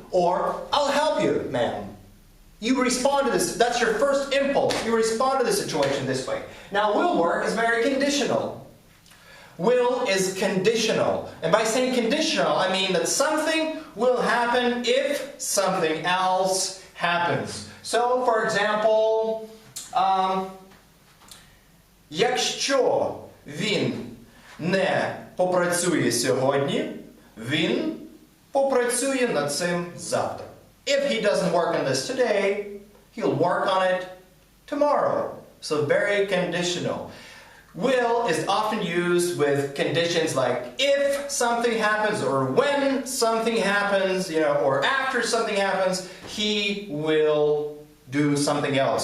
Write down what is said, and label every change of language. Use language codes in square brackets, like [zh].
[en] Or, "I'll help you, ma'am." You respond to this. That's your first impulse. You respond to the situation this way. Now, will work is very conditional. Will is conditional. And by saying conditional, I mean that something will happen if something else happens. [uk] So, for example, якщо він не попрацює сьогодні, він попрацює над цим завтра. [en] If he doesn't work on this today, he'll work on it tomorrow. So very conditional. Will is often used with conditions like if something happens or when something happens, or after something happens, he will do something else.